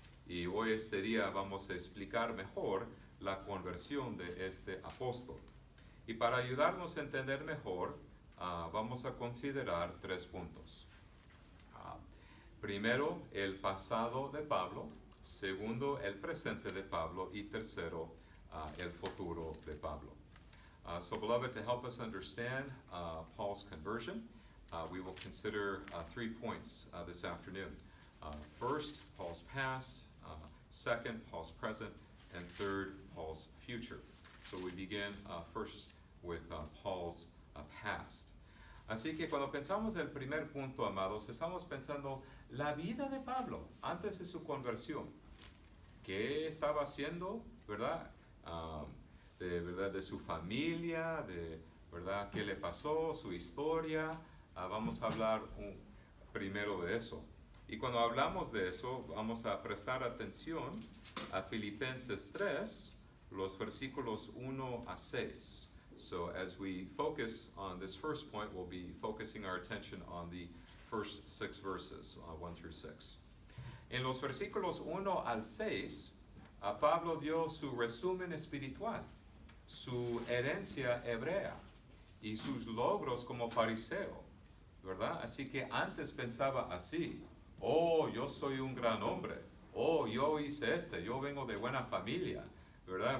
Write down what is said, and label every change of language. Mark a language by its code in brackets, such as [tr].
[es] Y hoy este día vamos a explicar mejor la conversión de este apóstol. Y para ayudarnos a entender mejor, vamos a considerar 3 puntos. Primero, el pasado de Pablo. Segundo, el presente de Pablo. Y tercero, el futuro de Pablo. [en] So beloved, to help us understand Paul's conversion, we will consider 3 points this afternoon. First, Paul's past. Second, Paul's present. And third, Paul's future. So we begin first with Paul's past. [es] Así que cuando pensamos en el primer punto, amados, estamos pensando la vida de Pablo antes de su conversión. ¿Qué estaba haciendo, verdad? ¿Verdad? De su familia, ¿verdad? ¿Qué le pasó? Su historia. Vamos a hablar primero de eso. Y cuando hablamos de eso, vamos a prestar atención a Filipenses 3, los versículos 1 a 6. [en] So as we focus on this first point, we'll be focusing our attention on the first 6 verses, 1 through 6. [es] En los versículos 1 al 6, Pablo dio su resumen espiritual, su herencia hebrea y sus logros como fariseo, ¿verdad? Así que antes pensaba así: oh, yo soy un gran hombre, oh, yo hice yo vengo de buena familia, ¿verdad?